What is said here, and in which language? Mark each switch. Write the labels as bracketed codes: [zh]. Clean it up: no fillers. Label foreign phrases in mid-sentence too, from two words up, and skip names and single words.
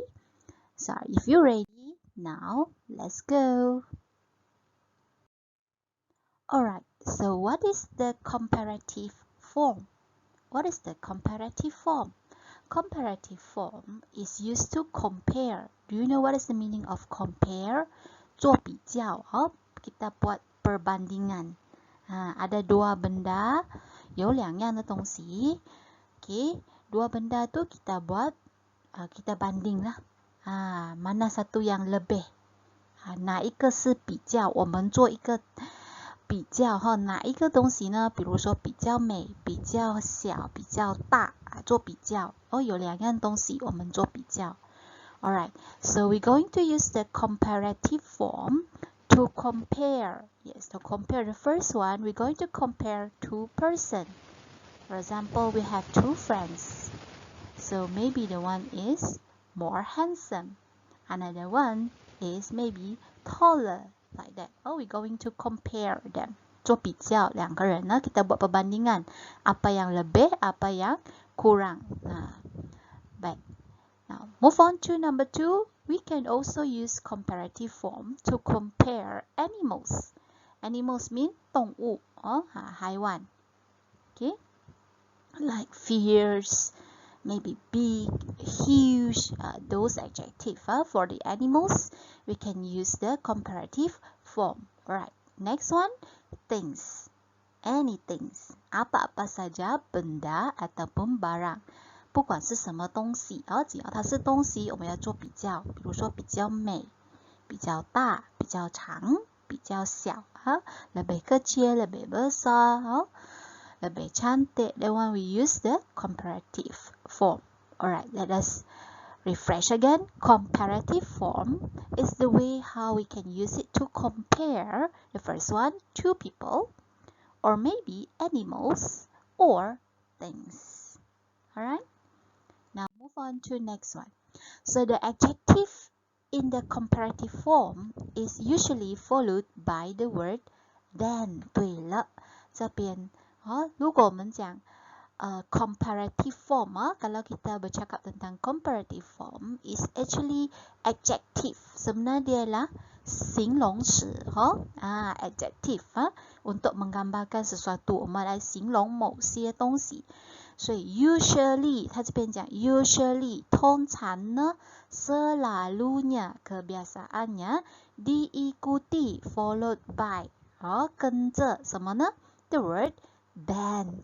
[en] So if you're ready, now let's go. Alright, so what is the comparative form? What is the comparative form? Comparative form is used to compare. Do you know what is the meaning of compare? [zh] 做比较, [ms] kita buat perbandingan. Ada dua benda, [zh] 有两样的东西. [ms] Okay, dua benda tu kita buat, kita banding lah. Mana satu yang lebih? [zh] 哪一个是比较？我们做一个比较哪一个东西呢？比如说比较美、比较小、比较大做比较。有两样东西我们做比较。 [en] Alright, so we're going to use the comparative form to compare. Yes, to compare. The first one, we're going to compare two persons. For example, we have two friends. So maybe the one is more handsome. Another one is maybe taller. Like that. We're going to compare them. [zh] 做比较，两个人呢 [ms] kita buat perbandingan. Apa yang lebih, apa yang kurang. Baik. [en] Now, move on to number 2. We can also use comparative form to compare animals. Animals mean 动物 haiwan. Okay? Like fierce, maybe big, huge, those adjectives for the animals, we can use the comparative form. Alright, next one, things. Anything. [ms] Apa-apa saja benda ataupun barang. [zh] 不管是什么东西只要它是东西，我们要做比较。比如说比较美、比较大、比较长、比较小 [ms] lebih kecil, lebih besar, lebih cantik. [en] That one we use the comparative form. Alright, let us refresh again. Comparative form is the way how we can use it to compare. The first one, two people, or maybe animals or things. Alright, now move on to next one. So the adjective in the comparative form is usually followed by the word then. [zh] 对了，这边如果我们讲 [en] comparative form [ms] kalau kita bercakap tentang [en] comparative form is actually adjective. [ms] Sebenarnya dia adalah 形容词 adjective untuk menggambarkan sesuatu， [zh] 我们来形容某些东西。所以 usually 它这边讲 usually 通常呢 [ms] selalunya kebiasaannya diikuti [en] followed by [zh] 跟着什么呢 [en] the word then.